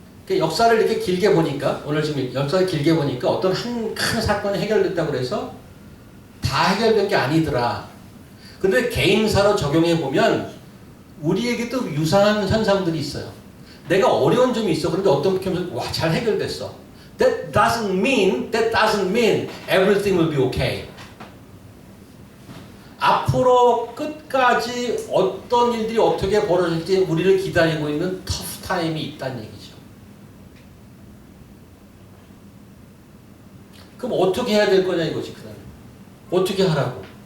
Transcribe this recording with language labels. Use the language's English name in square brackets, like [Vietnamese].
[Korean] 역사를 이렇게 길게 보니까 오늘 지금 역사를 길게 보니까 어떤 한 큰 사건이 해결됐다고 그래서 다 해결된 게 아니더라. 근데 개인사로 적용해 보면 우리에게도 유사한 현상들이 있어요. 내가 어려운 점이 있어. 그런데 어떤 경우는 와, 잘 해결됐어. [English] That doesn't mean everything will be okay. [Korean] 앞으로 끝까지 어떤 일들이 어떻게 벌어질지 우리를 기다리고 있는 터프 타임이 있다는 얘기죠. 그럼 어떻게 해야 될 거냐 이거지. 그 다음에 어떻게 하라고.